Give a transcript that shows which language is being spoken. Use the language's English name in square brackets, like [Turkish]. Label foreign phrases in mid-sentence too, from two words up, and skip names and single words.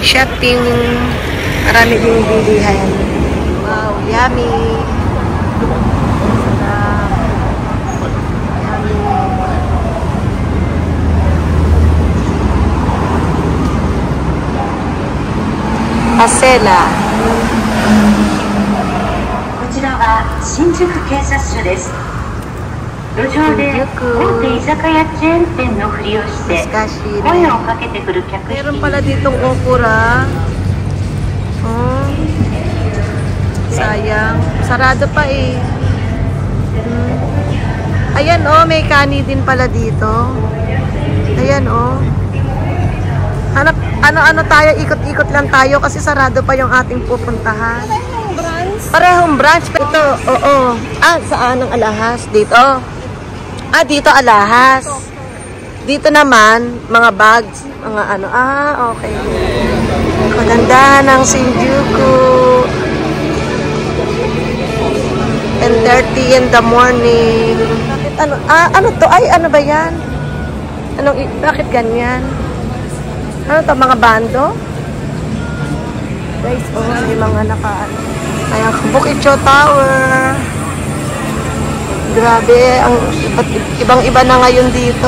[Filipino] Marami ding bilihan. [English] Wow, yummy. [Filipino] Pasela. [Japanese] こちらは新宿警察署です。路上で大手居酒屋チェーン店のふりをして声をかけてくる客引き。 [Filipino] Meron pala ditong okura. Oh. Sayang. Sarado pa eh. Ayan oh, may kani din pala dito. Ayan oh. Ano tayo, ikot-ikot lang tayo kasi sarado pa yung ating pupuntahan. Parehong branch. Ito, oo. Saan ang alahas? Dito. Dito alahas. Dito naman, mga bags, mga ano. Okay. Maganda ng Shinjuku. [English] 10:30 in the morning. [Filipino] Ano to? Ay, ano ba yan? Bakit ganyan? Ano to, mga bando? Guys, may mga ayan, Kabukicho Tower. Grabe, ang ibang-iba na ngayon dito.